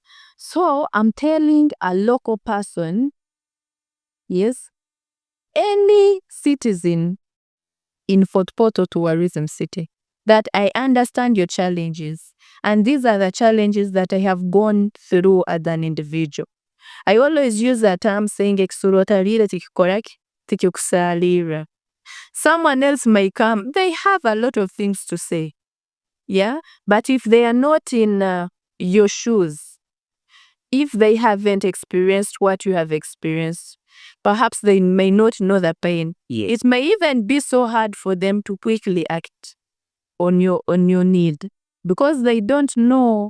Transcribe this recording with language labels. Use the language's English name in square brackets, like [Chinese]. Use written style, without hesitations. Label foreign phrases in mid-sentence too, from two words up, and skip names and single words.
[English] So I'm telling a local person, yes, any citizen in Fort Portal Tourism City, that I understand your challenges. And these are the challenges that I have gone through as an individual. I always use the term saying [Nyoro] exurotarire tikikora tikikusalira. [English] Someone else may come, they have a lot of things to say. Yeah? But if they are not in your shoes, if they haven't experienced what you have experienced, perhaps they may not know the pain. Yes. It may even be so hard for them to quickly act on your need because they don't know.